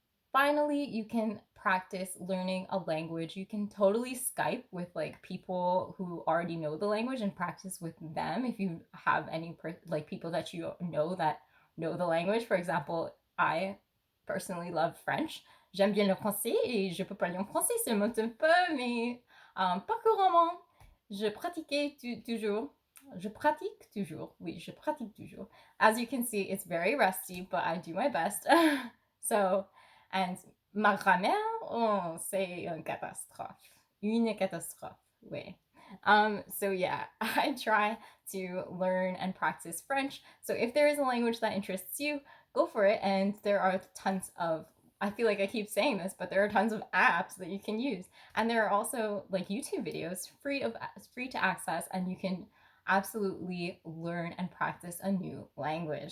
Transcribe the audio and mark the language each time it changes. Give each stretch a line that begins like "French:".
English: Finally, you can practice learning a language. You can totally Skype with like people who already know the language and practice with them if you have any like people that you know that know the language. For example, I personally love French.
French: J'aime bien le français et je peux parler en français seulement un peu, mais pas couramment. Toujours. Je pratique toujours. Oui, je pratique toujours.
English: As you can see, it's very rusty, but I do my best. So, and
French: ma grammaire, oh, c'est une catastrophe. Une catastrophe, oui.
English: So yeah, I try to learn and practice French. So if there is a language that interests you, go for it. And there are tons of, I feel like I keep saying this, but there are tons of apps that you can use. And there are also like YouTube videos free to access, and you can absolutely learn and practice a new language.